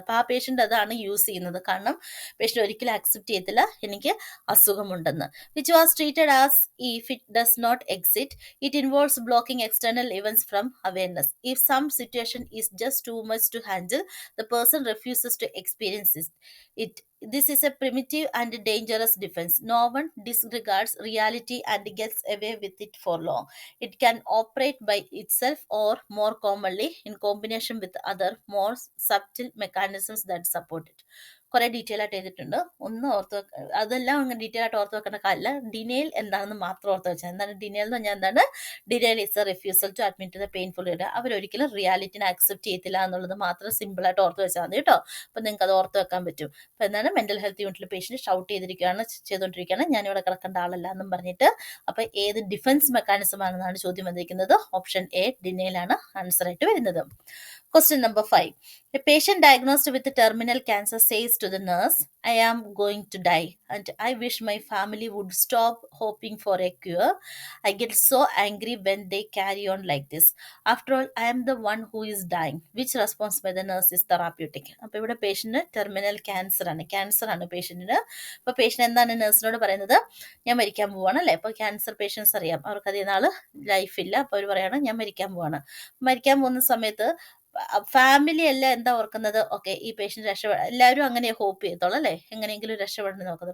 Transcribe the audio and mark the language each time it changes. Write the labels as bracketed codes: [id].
[ml] അപ്പോൾ ആ പേഷ്യൻ്റ് അതാണ് യൂസ് ചെയ്യുന്നത്. കാരണം പേഷ്യൻ്റ് ഒരിക്കലും അക്സെപ്റ്റ് ചെയ്യത്തില്ല എനിക്ക് അസുഖമുണ്ടെന്ന്. [en] Which was treated as if it does not exist, it involves blocking external events from awareness. If some situation is just too much to handle, the person refuses to experience it. This is a primitive and dangerous defense. No one disregards reality and gets away with it for long. It can operate by itself or more commonly in combination with other more subtle mechanisms that support it. [ml] കുറേ detail ആയിട്ട് എഴുതിയിട്ടുണ്ട്. ഒന്ന് ഓർത്ത് അതെല്ലാം അങ്ങനെ detail ആയിട്ട് ഓർത്ത് വെക്കേണ്ട കാര്യമില്ല. ഡിനയൽ എന്താണെന്ന് മാത്രം ഓർത്ത് വെച്ചാൽ. എന്താണ് ഡിനയൽ എന്ന് പറഞ്ഞാൽ എന്താണ്? [en] Denial is a refusal to admit the painful reality. [ml] അവരൊരിക്കലും റിയാലിറ്റിനെ അക്സെപ്റ്റ് ചെയ്യത്തില്ല എന്നുള്ളത് മാത്രം സിമ്പിളായിട്ട് ഓർത്ത് വെച്ചാൽ മതി കേട്ടോ. അപ്പം നിങ്ങൾക്ക് അത് ഓർത്ത് വെക്കാൻ പറ്റും. അപ്പം എന്താണ് മെൻ്റൽ ഹെൽത്ത് യൂണിറ്റിൽ പേഷ്യൻറ്റ് ഷൗട്ട് ചെയ്തുകൊണ്ടിരിക്കുകയാണ്, ഞാനിവിടെ കിടക്കേണ്ട ആളല്ല എന്നും പറഞ്ഞിട്ട്. അപ്പം ഏത് ഡിഫൻസ് മെക്കാനിസം ആണെന്നാണ് ചോദ്യം വന്നിരിക്കുന്നത്? ഓപ്ഷൻ എ ഡിനയലാണ് ആൻസർ ആയിട്ട് വരുന്നത്. [en] Question number 5. A patient diagnosed with terminal cancer says to the nurse, I am going to die and I wish my family would stop hoping for a cure. I get so angry when they carry on like this. After all, I am the one who is dying. Which response by the nurse is therapeutic? [ml] അപ്പോൾ ഇവിടെ പേഷ്യൻറ്റിന് terminal cancer ആണ് പേഷ്യൻറ്റിന്. അപ്പോൾ patient എന്താണ് നഴ്സിനോട് പറയുന്നത്? ഞാൻ മരിക്കാൻ പോവാണ് അല്ലേ. അപ്പോൾ ക്യാൻസർ പേഷ്യൻസ് അറിയാം, അവർക്ക് അധികം നാൾ ലൈഫില്ല. അപ്പോൾ അവർ പറയാണ് ഞാൻ മരിക്കാൻ പോവാണ്. മരിക്കാൻ പോകുന്ന സമയത്ത് ഫാമിലി എല്ലാം എന്താ ഓർക്കുന്നത്? ഓക്കെ, ഈ പേഷ്യൻ്റ് എല്ലാവരും അങ്ങനെ ഹോപ്പ് ചെയ്യത്തോളൂ അല്ലേ, എങ്ങനെയെങ്കിലും രക്ഷപ്പെടണം നോക്കുന്നത്.